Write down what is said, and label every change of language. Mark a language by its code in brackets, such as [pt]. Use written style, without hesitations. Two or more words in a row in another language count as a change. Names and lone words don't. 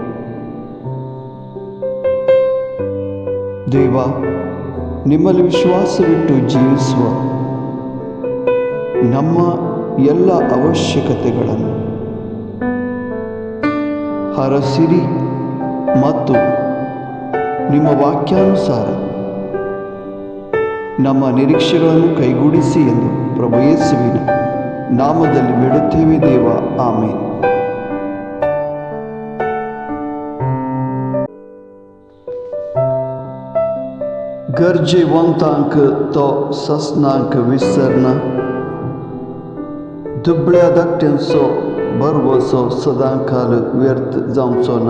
[kn] ದೇವ, ನಿಮ್ಮಲ್ಲಿ ವಿಶ್ವಾಸವಿಟ್ಟು ಜೀವಿಸುವ ನಮ್ಮ ಎಲ್ಲ ಅವಶ್ಯಕತೆಗಳನ್ನು ಹರಸಿರಿ ಮತ್ತು ನಿಮ್ಮ ವಾಕ್ಯಾನುಸಾರ ನಮ್ಮ ನಿರೀಕ್ಷೆಗಳನ್ನು ಕೈಗೂಡಿಸಿ ಎಂದು ಪ್ರಭು ಯೇಸುವಿನ ನಾಮದಲ್ಲಿ ಬೇಡುತ್ತೇವೆ ದೇವ. ಆಮೇನ್. [kok] गरजेवंतांक तो ससनांक विसरना, दुबळ्या धाकट्यांचो भरवसो सदांकाल व्यर्थ जावचो ना.